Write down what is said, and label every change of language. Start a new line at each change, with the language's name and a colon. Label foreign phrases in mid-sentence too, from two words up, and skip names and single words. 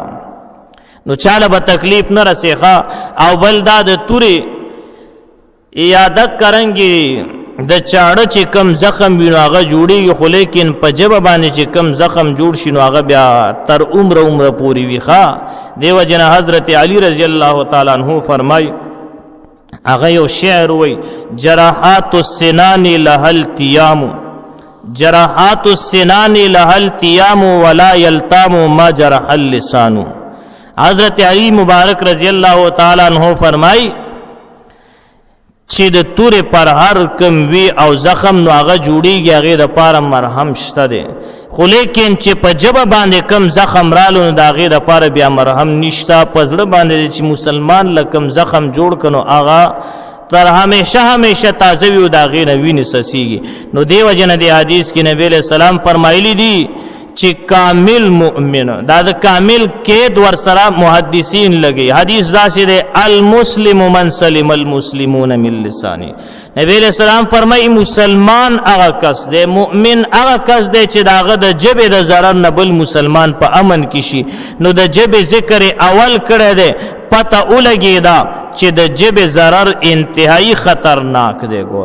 Pashto: نو چاله به تکلیف نه رسېږه. او بل دا د تورې یا د کرنګي د چاړه چې کم زخم وي نو هغه جوړېږي، خو لیکن په ژبه باندې چې کم زخم جوړ شي نو هغه بیا تر عمره پورې وي. ښه دیو جن حضرت علی
Arabic: رضی الله تعالی عنہ
Pashto: فرمای، هغه یو شعر وی
Arabic: جراحات السنان لهل تیام، جراحات السنان لهل تیام ولا یلتام ما جرح اللسان.
Pashto: حضرت علی مبارک
Arabic: رضی الله تعالی عنہ
Pashto: فرمای چې د تورې پر هر کم وی او زخم نو هغه جوړیږي، هغې دپاره مرهم شته دی. خو لیکن چې په ژبه باندې کم زخم رالو نو د هغې دپاره بیا مرهم نشته. په زړه باندې چې مسلمان له کم زخم جوړ کړه نو هغه تر همیشه تازه وي او د هغې نه وینې څڅېږي. نو دې وجې نه دې حدیث کې نبی
Arabic: علیہ السلام
Pashto: فرمایلی دي چې کامل مؤمن، دا د کامل قید ورسره محدثین لګي. حدیث داسې دی
Arabic: المسلم من سلم المسلمون من لسانه.
Pashto: نبی
Arabic: علیہ السلام
Pashto: فرمایي مسلمان هغه کس دی، مؤمن هغه کس دی چې د هغه د ژبې د ضرر نه بل مسلمان په امن کې شي. نو د ژبې ذکر اول کړی دی، پته ولګېده چې د ژبې ضرر انتهایی خطرناک دی.